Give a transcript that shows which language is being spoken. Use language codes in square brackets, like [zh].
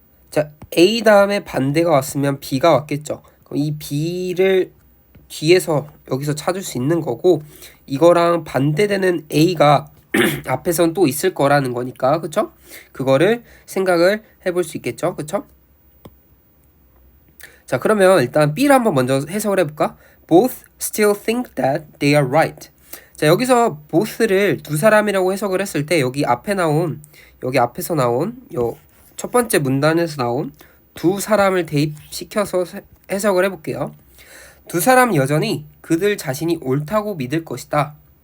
[ko] 자, A 다음에 반대가 왔으면 B가 왔겠죠. 그럼 이 B를 뒤에서 여기서 찾을 수 있는 거고, 이거랑 반대되는 A가 앞에선 또 있을 거라는 거니까, 그쵸? 그거를 생각을 해볼 수 있겠죠. 그쵸? 자, 그러면 일단 B를 한번 먼저 해석을 해볼까? [en] Both still think that they are right. [ko] 자, 여기서 both를 두 사람이라고 해석을 했을 때 여기 앞에서 나온 요 첫 번째 문단에서 나온 두 사람을 대입시켜서 해석을 해볼게요. 두 사람 여전히 그들 자신이 옳다고 믿을 것이다.